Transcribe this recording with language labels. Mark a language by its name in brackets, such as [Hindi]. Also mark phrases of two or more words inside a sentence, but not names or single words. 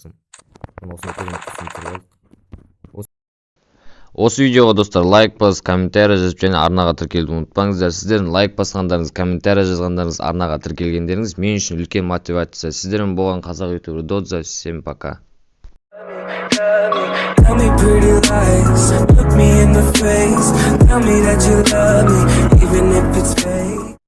[Kazakh] Осы видеоға достар лайк бас, комментарий жазып және арнаға тіркелуді ұмытпаңыздар. Сіздердің лайк басқандарыңыз, комментарий жазғандарыңыз, арнаға тіркелгендеріңіз мен үшін үлкен мотивация. Сіздермен болған қазақ ютубы додза. [Russian] Всем пока. [English] Tell me pretty lies, look me in the face, tell me that you love me, even if it's fake.